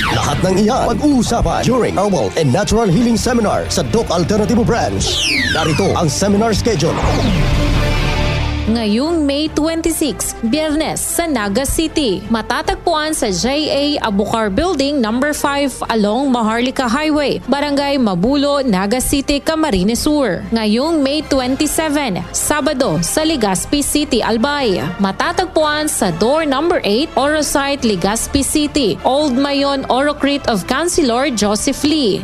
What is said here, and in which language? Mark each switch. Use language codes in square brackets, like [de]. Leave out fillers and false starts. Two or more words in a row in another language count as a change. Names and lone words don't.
[tl] Lahat ng iyan pag-uusapan during Herbal and Natural Healing Seminar sa Doc Alternativo Branch. Narito ang [en] seminar schedule. [tl] Ngayong May 26, Biyernes sa Naga City. Matatagpuan sa JA Abucar Building No. 5 along Maharlika Highway, Barangay Mabulo, Naga City, Camarines Sur. Ngayong May 27, Sabado sa Legazpi City, Albay. Matatagpuan sa Door No. 8, Orosite, Legazpi City, Old Mayon, Orocrit of Councilor Joseph Lee.